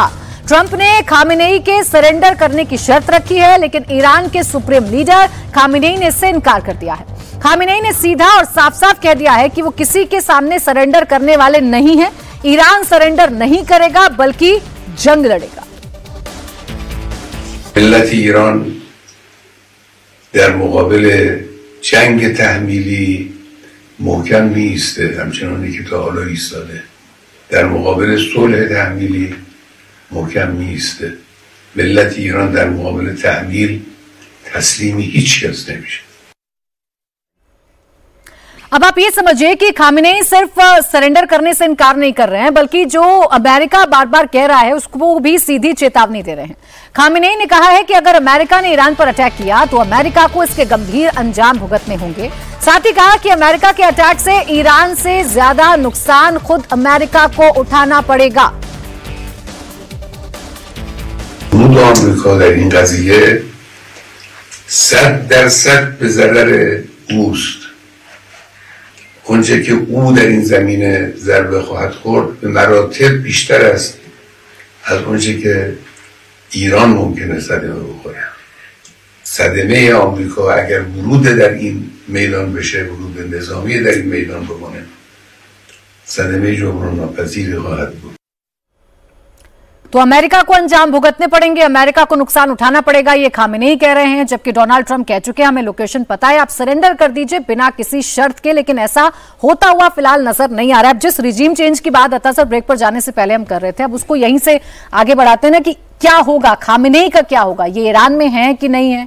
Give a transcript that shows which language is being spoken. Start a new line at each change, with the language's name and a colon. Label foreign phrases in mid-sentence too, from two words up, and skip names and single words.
Hindi: ट्रंप ने खामेनेई के सरेंडर करने की शर्त रखी है, लेकिन ईरान के सुप्रीम लीडर खामेनेई ने इससे इनकार कर दिया है। खामेनेई ने सीधा और साफ साफ कह दिया है कि वो किसी के सामने सरेंडर करने वाले नहीं है। ईरान सरेंडर नहीं करेगा, बल्कि जंग लड़ेगा।
Persian: ملت ایران در مقابل جنگ تحمیلی محکم میایسته، همچنانی که تا حالا ایستاده. در مقابل صلح تحمیلی محکم میایسته. ملت ایران در مقابل تحمیل تسلیم هیچ کس نمیشه.
Hindi: अब आप ये समझिए कि खामेनेई सिर्फ सरेंडर करने से इनकार नहीं कर रहे हैं, बल्कि जो अमेरिका बार बार कह रहा है उसको भी सीधी चेतावनी दे रहे हैं। खामेनेई ने कहा है कि अगर अमेरिका ने ईरान पर अटैक किया तो अमेरिका को इसके गंभीर अंजाम भुगतने होंगे। साथ ही कहा कि अमेरिका के अटैक से ईरान से ज्यादा नुकसान खुद अमेरिका को उठाना पड़ेगा।
Persian: آمریکا در این قضیه 100% به ضرر اوست. اونچه که او در این زمینه ضربه خواهد خورد به مراتب بیشتر است از اونچه که ایران ممکنه صدمه بخوره. صدمه آمریکا اگر ورود در این میدان بشه، ورود نظامی در این میدان بکنه، صدمه جبران ناپذیری خواهد بود.
Hindi: तो अमेरिका को अंजाम भुगतने पड़ेंगे, अमेरिका को नुकसान उठाना पड़ेगा, ये खामेनेई कह रहे हैं। जबकि डोनाल्ड ट्रंप कह चुके हैं हमें लोकेशन पता है, आप सरेंडर कर दीजिए बिना किसी शर्त के। लेकिन ऐसा होता हुआ फिलहाल नजर नहीं आ रहा है। अब जिस
English: regime change
Hindi: की बात अता सर ब्रेक पर जाने से पहले हम कर रहे थे, अब उसको यहीं से आगे बढ़ाते हैं ना कि क्या होगा, खामेनेई का क्या होगा, ये ईरान में है कि नहीं है।